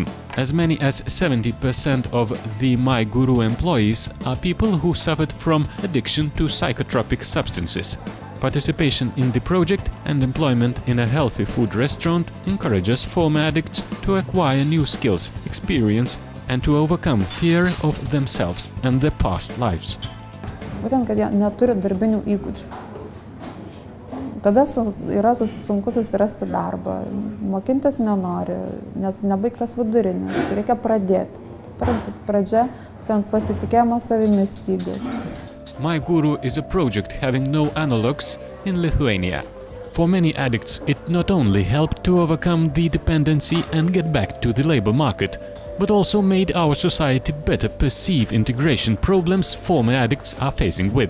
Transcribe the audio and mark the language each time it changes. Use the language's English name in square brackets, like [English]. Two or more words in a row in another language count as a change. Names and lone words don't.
[English] As many as 70% of the My Guru employees are people who suffered from addiction to psychotropic substances. Participation in the project and employment in a healthy food restaurant encourages former addicts to acquire new skills, experience, and to overcome fear of themselves and their past lives. [Lithuanian] Būtent, kad jie neturi darbinių įgūdžių. Tada yra sunku susirasti darbą, mokintis nenori, nes nebaigtas vidurinis, reikia pradėti. Pradžia, ten pasitikėjimas savimi stygius. [English] My Guru is a project having no analogues in Lithuania. For many addicts, it not only helped to overcome the dependency and get back to the labor market, but also made our society better perceive integration problems former addicts are facing with.